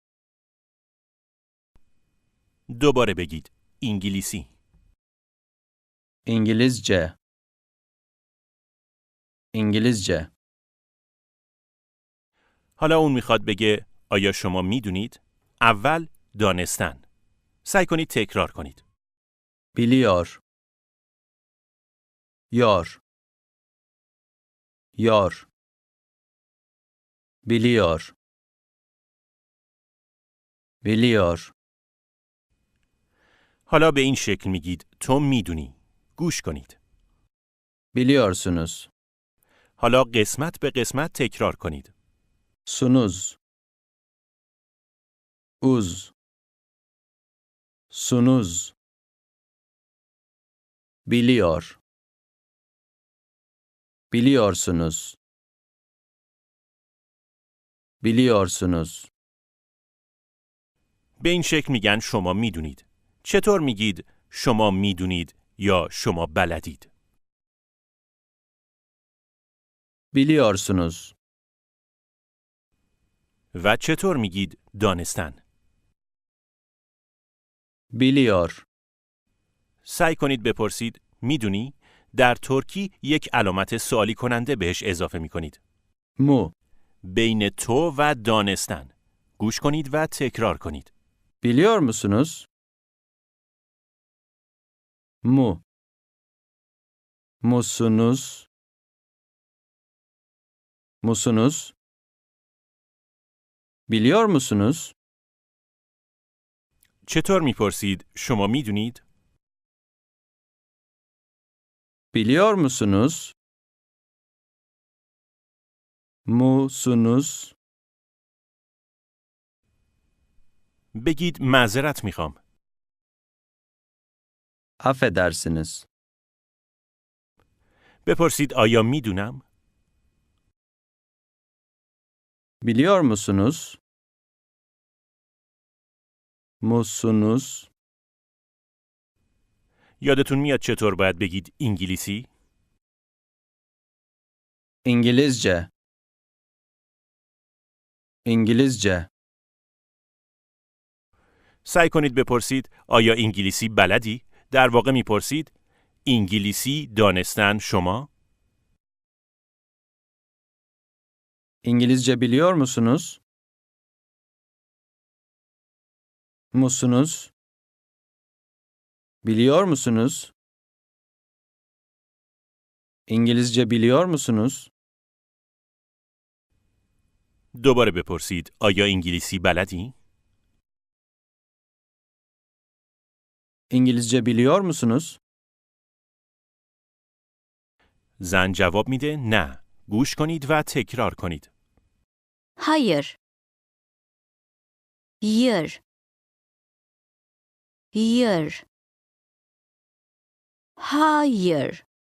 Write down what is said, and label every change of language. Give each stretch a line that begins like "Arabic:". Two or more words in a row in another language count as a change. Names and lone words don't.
Persian: دوباره بگید انگلیسی.
Turkish: İngilizce. İngilizce.
Persian: حالا اون میخواد بگه آیا شما میدونید؟ اول دانستن. سعی کنید تکرار کنید.
Turkish: Biliyor. Yor. Yor. Biliyor. Biliyor.
Persian: حالا به این شکل میگید تو میدونی. گوش کنید.
Turkish: Biliyorsunuz.
Persian: حالا قسمت به قسمت تکرار کنید.
Turkish: Sunuz. Uz. Sunuz. Biliyor. Biliyorsunuz. Biliyorsunuz.
Persian: به این شکل میگن شما میدونید. چطور میگید شما میدونید یا شما بلدید؟
Turkish: Biliyorsunuz.
Persian: و چطور میگید دانستن؟
Turkish: Biliyor.
Persian: سعی کنید بپرسید میدونی؟ در ترکی یک علامت سوالی کننده بهش اضافه میکنید.
Turkish: Mu.
Persian: بین تو و دانستن. گوش کنید و تکرار کنید.
Turkish: Biliyor musunuz? Mu. Musunuz? Musunuz? Biliyor musunuz?
Persian: چطور میپرسید شما میدونید؟
Turkish: Biliyor musunuz? Musunuz?
Persian: بگید معذرت میخوام.
Turkish: Affedersiniz.
Persian: بپرسید آیا میدونم؟
Turkish: Biliyor musunuz? Musunuz?
Persian: یادتون میاد چطور باید بگید انگلیسی؟
Turkish: İngilizce. İngilizce.
Persian: سعی کنید بپرسید آیا انگلیسی بلدی؟ در واقع میپرسید انگلیسی دانستن شما؟
Turkish: İngilizce biliyor musunuz? Musunuz? Biliyor musunuz? İngilizce biliyor musunuz?
Persian: دوباره بپرسید آیا انگلیسی بلدی؟
Turkish: İngilizce biliyor musunuz?
Persian: زن جواب میده نه. گوش کنید و تکرار کنید.
Turkish: Hayır. Hayır. Hayır. Hayır.